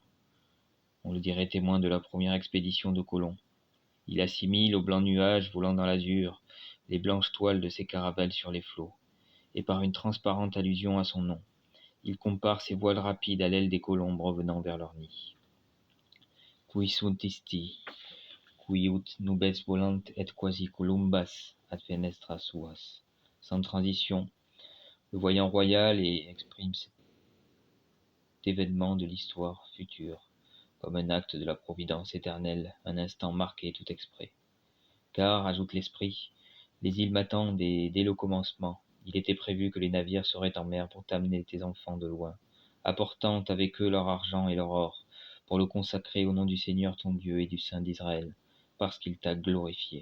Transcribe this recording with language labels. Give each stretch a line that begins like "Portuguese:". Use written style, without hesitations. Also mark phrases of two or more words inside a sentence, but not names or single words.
French: On le dirait témoin de la première expédition de Colomb. Il assimile aux blancs nuages volant dans l'azur les blanches toiles de ses caravelles sur les flots, et par une transparente allusion à son nom, il compare ces voiles rapides à l'aile des colombes revenant vers leur nid.
Latin: Qui sunt isti, qui ut nubes volant et quasi columbas ad fenestra suas.
French: Sans transition, le voyant royal exprime cet événement de l'histoire future comme un acte de la providence éternelle, un instant marqué tout exprès. Car, ajoute l'esprit, les îles m'attendent et dès le commencement, il était prévu que les navires seraient en mer pour t'amener tes enfants de loin, apportant avec eux leur argent et leur or, pour le consacrer au nom du Seigneur ton Dieu et du Saint d'Israël, parce qu'il t'a glorifié.